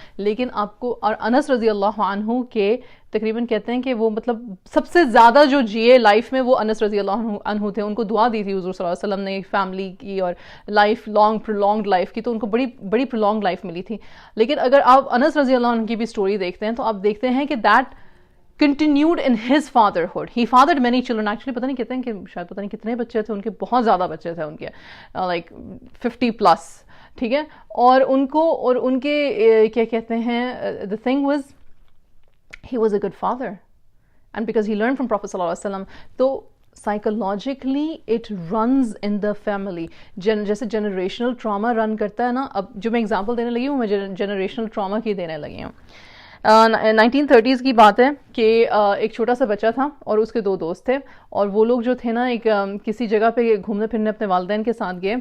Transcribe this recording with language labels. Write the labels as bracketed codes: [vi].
[ur] لیکن آپ کو, اور انس رضی اللہ عنہ کے تقریباً کہتے ہیں کہ وہ مطلب سب سے زیادہ جو جیے لائف میں وہ انس رضی اللہ عنہ تھے. ان کو دعا دی تھی حضور صلی اللہ علیہ وسلم نے فیملی کی اور لائف لانگ پرولونگڈ لائف کی, تو ان کو بڑی پرولونگڈ لائف ملی تھی. لیکن اگر آپ انس رضی اللہ عنہ کی بھی سٹوری دیکھتے ہیں تو آپ دیکھتے ہیں کہ that [en] continued in his fatherhood. He fathered many children. [ur] Actually پتہ نہیں کہتے ہیں کہ شاید پتہ نہیں کتنے بچے تھے ان کے, بہت زیادہ بچے تھے ان کے, [en] like 50+, [ur] ٹھیک ہے. اور ان کے کیا کہتے ہیں, [en] the thing was he was a good father and because he learned from Prophet صلی اللہ علیہ وسلم. [ur] تو [en] psychologically it runs in the family. [ur] جیسے جنریشنل ٹراما رن کرتا ہے نا. اب جو میں اگزامپل دینے لگی ہوں میں جنریشنل ٹراما کی دینے لگی ہوں. 1930s کی بات ہے کہ ایک چھوٹا سا بچہ تھا اور اس کے 2 دوست تھے, اور وہ لوگ جو تھے نا ایک کسی جگہ پہ گھومنے پھرنے اپنے والدین کے ساتھ گئے.